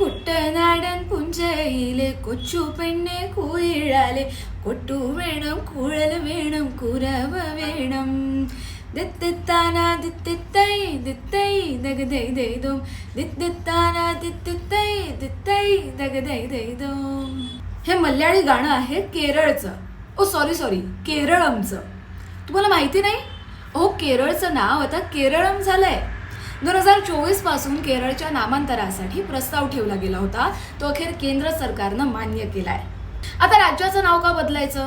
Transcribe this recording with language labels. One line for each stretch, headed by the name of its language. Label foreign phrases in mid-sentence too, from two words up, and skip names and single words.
Malayalam: കുട്ടനാടൻ പുഞ്ചയിലെ കൊച്ചു പെണ്ണെ കുയിലാലെ കൊട്ടു വേണം കുഴൽ വേണം കുരവ വേണം ദിത്തിത്താനാ ദിത്തിത്തൈ ദിത്തൈ ദഗദൈ ദൈദോം ദിത്തിത്താനാ ദിത്തിത്തൈ ദിത്തൈ दगदई दैदोम.
Marathi: हे मल्याळी गाणं आहे केरळचं. सॉरी केरळमचं. तुम्हाला माहिती नाही? केरळचं नाव आता केरळम झालंय. 2024 पासून केरळच्या नामांतरासाठी प्रस्ताव ठेवला गेला होता. तो अखेर केंद्र सरकारनं मान्य केलाय. आता राज्याचं नाव का बदलायचं?